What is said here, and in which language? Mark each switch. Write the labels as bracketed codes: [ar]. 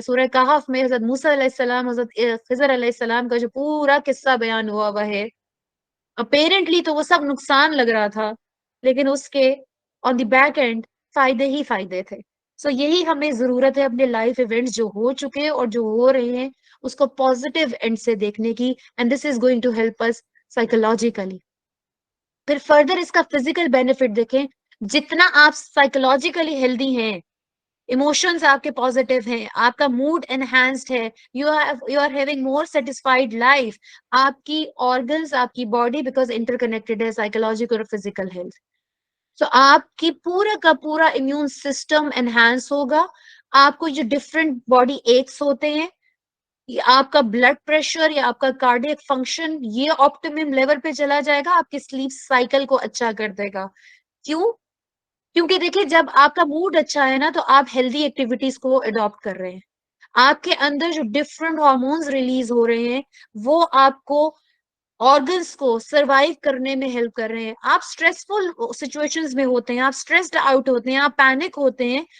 [ur] سورہ کہف میں حضرت موسیٰ علیہ السلام، حضرت خضر علیہ السلام کا جو پورا قصہ بیان ہوا ہوا ہے، اپیرنٹلی تو وہ سب نقصان لگ رہا تھا، لیکن اس کے آن دی بیک اینڈ فائدے ہی فائدے تھے. سو یہی ہمیں ضرورت ہے اپنے لائف ایونٹس جو ہو چکے اور جو ہو رہے ہیں اس کو پازیٹیو اینڈ سے دیکھنے کی. [en] And this is going to help us psychologically. [ur] پھر فردر اس کا فزیکل بینیفٹ دیکھیں. جتنا آپ سائیکولوجیکلی ہیلدی ہیں، ایموشنز آپ کے پازیٹیو ہیں، آپ کا موڈ انہینسڈ ہے، [en] You are having more satisfied life. [ur] آپ کی آرگنز، آپ کی باڈی بیکاز انٹر کنیکٹڈ ہے سائیکولوجیکل اور فزیکل ہیلتھ. تو آپ کی پورا کا پورا امیون سسٹم انہینس ہوگا. آپ کو جو ڈفرینٹ باڈی ایکس ہوتے ہیں، آپ کا بلڈ پریشر یا آپ کا کارڈیک فنکشن یہ آپٹیمم لیول پہ چلا جائے گا. آپ کی سلیپ سائیکل کو اچھا کر دے گا. کیوں؟ کیونکہ دیکھیں جب آپ کا موڈ اچھا ہے نا تو آپ ہیلدی ایکٹیویٹیز کو اڈاپٹ کر رہے ہیں. آپ کے اندر جو ڈفرنٹ ہارمونز ریلیز ہو رہے ہیں وہ آپ کو آرگنس کو سروائیو کرنے میں ہیلپ کر رہے ہیں. آپ اسٹریسفل سچویشنز میں ہوتے ہیں، آپ اسٹریسڈ آؤٹ ہوتے ہیں، آپ پینک ہوتے ہیں.